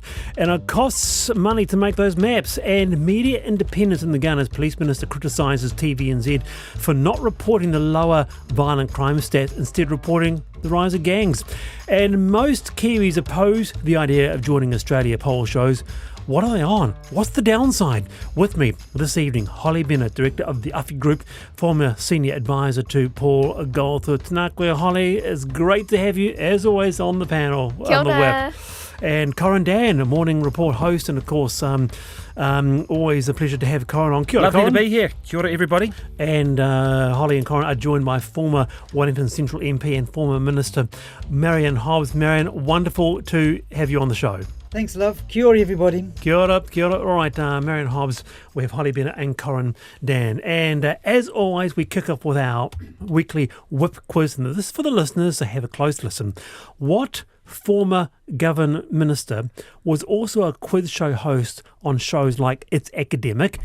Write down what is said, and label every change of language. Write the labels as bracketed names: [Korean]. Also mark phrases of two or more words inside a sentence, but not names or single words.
[English] And it costs money to make those maps. And media independence in the gun as Police Minister criticises TVNZ for not reporting the lower violent crime stats, instead reporting the rise of gangs. And most Kiwis oppose the idea of joining Australia, poll shows. What are they on? What's the downside? With me this evening, Holly Bennett, Director of the Uffie Group, former Senior Advisor to Paul Goldsmith. [Māori] Tēnā koe, Holly. [English] It's great to have you, as always, on the panel. [Māori] Kia ora. [English] On the web. And Corin, Dann, a morning report host, and of course, always a pleasure to have Corin on. [Māori] Kia ora, [English] Lovely Corin. to be here. [Māori] Kia ora, everybody. [English] And Holly and Corin are joined by former Wellington Central MP and former Minister Marian Hobbs. Marian, wonderful to have you on the show. Thanks, love. [Māori] Kia ora, everybody. Kia ora, kia ora. [English] All right, Marian Hobbs, we have Holly Bennett and Corin Dann. And as always, we kick off with our weekly whip quiz. And this is for the listeners, so have a close listen. What former government minister was also a quiz show host on shows like It's Academic?